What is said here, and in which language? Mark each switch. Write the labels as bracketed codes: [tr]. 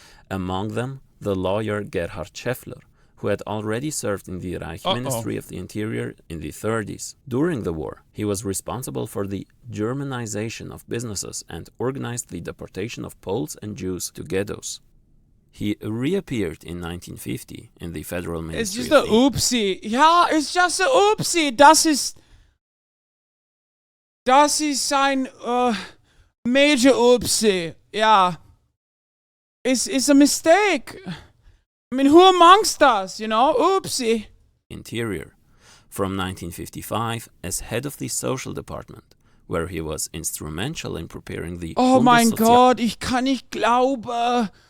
[en] Among them, the lawyer Gerhard Scheffler, who had already served in the Reich Ministry of the Interior in the 30s. During the war, he was responsible for the Germanization of businesses and organized the deportation of Poles and Jews to ghettos. He reappeared in 1950 in the Federal Ministry. It's just a oopsie. Ja, it's just a oopsie. [de] Das ist ein [en] major oopsie. Yeah. It's a mistake. I mean, who amongst us, Oopsie. Interior. From 1955 as head of the Social Department, where he was instrumental in preparing the [de] Oh mein Gott, ich kann nicht glauben.